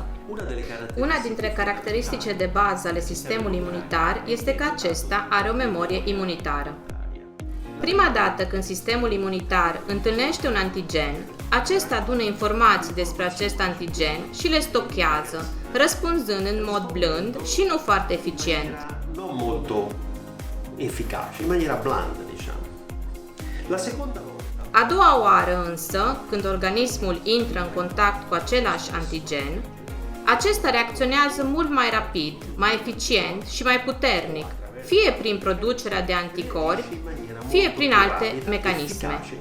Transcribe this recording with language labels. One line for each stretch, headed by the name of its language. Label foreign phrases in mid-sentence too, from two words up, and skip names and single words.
Romanian: Una dintre caracteristicile de bază ale sistemului imunitar este că acesta are o memorie imunitară. Prima dată când sistemul imunitar întâlnește un antigen, acesta adună informații despre acest antigen și le stochează, răspunzând în mod blând și nu foarte eficient.
Italian: Non molto efficace, in maniera blanda, diciamo. La seconda volta.
Romanian: A doua oară însă, când organismul intră în contact cu același antigen, acesta reacționează mult mai rapid, mai eficient și mai puternic, fie prin producerea de anticorpi, fie prin alte mecanisme.